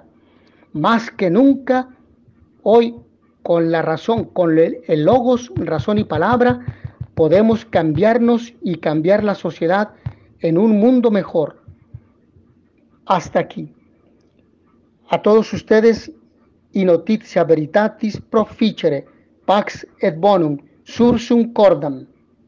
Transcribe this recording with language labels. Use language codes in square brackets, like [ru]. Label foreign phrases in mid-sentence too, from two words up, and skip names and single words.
[es] Más que nunca, hoy, con la razón, con el logos, razón y palabra, podemos cambiarnos y cambiar la sociedad en un mundo mejor. Hasta aquí. A todos ustedes, y [la] notitia veritatis proficere, pax et bonum, sursum cordam.